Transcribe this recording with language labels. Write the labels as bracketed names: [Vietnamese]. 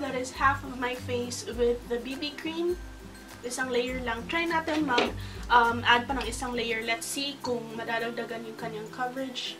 [English] That is half of my face with the BB cream. [Filipino] Isang layer lang. Try natin mag-add pa ng isang layer. [English] Let's see [Filipino] kung madadagdagan yung kanyang coverage.